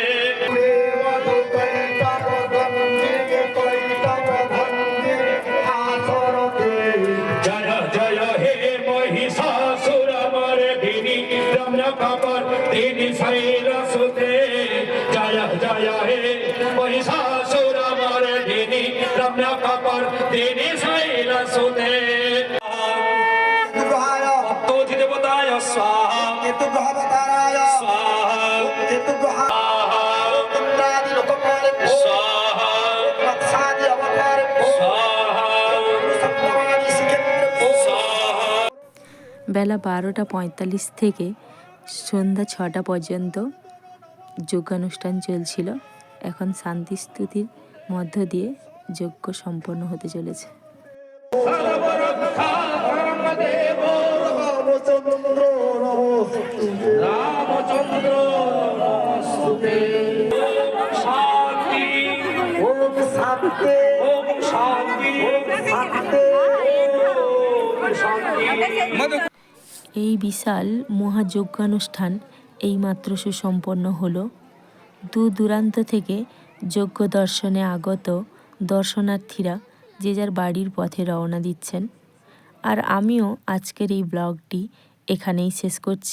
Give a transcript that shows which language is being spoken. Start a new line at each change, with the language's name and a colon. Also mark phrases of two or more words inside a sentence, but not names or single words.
Sanskrit: जय जय हे महिषासुरमर्दिनी रम्यकपर्दिनी शैलसुते जय जय हे महिषासुरमर्दिनी रम्यकपर्दिनी शैलसुते देवताय स्वाहा स्वाहा
Bangla: বেলা 12:45 থেকে সন্ধ্যা 6টা পর্যন্ত যজ্ঞানুষ্ঠান চলছিল। এখন শান্তি স্তুতির মধ্য দিয়ে যজ্ঞ সম্পন্ন হতে চলেছে।
Sanskrit: रामचंद्र नमोस्तुते शांति ओम शांति ओम शांति ओम शांति
Bangla: এই বিশাল মহাযজ্ঞানুষ্ঠান এইমাত্র সুসম্পন্ন হলো। দূর দূরান্ত থেকে যজ্ঞ দর্শনে আগত দর্শনার্থীরা যে যার বাড়ির পথে রওনা দিচ্ছেন। আর আমিও আজকের এই ব্লগটি এখানেই শেষ করছি।